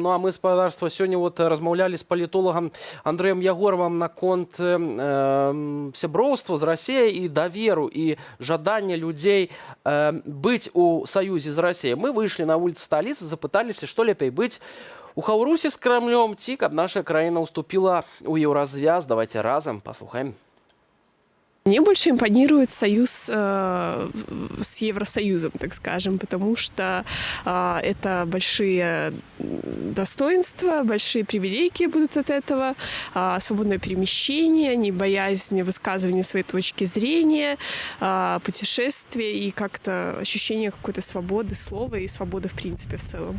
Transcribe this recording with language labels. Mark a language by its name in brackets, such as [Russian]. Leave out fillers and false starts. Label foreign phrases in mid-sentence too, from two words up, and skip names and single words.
[Belarusian] Ну а мы гаспадарства сёння вот размаўлялі з палітолагам Андрэем Ягоравым наконт сяброўства з Расіяй і даверу і жадання людзей быць у саюзе з Расіяй. Мы выйшлі на вуліцы сталіцы, запыталіся, што лепей быць у Хаўрусе з Крамлём ці каб наша краіна ўступіла ў еўразвяз. Давайте разам паслухаем. [Russian] Мне больше импонирует союз с Евросоюзом, так скажем, потому что это большие достоинства, большие привилегии будут от этого, свободное перемещение, не боязнь высказывания своей точки зрения, путешествия и как-то ощущение какой-то свободы слова и свободы в принципе в целом.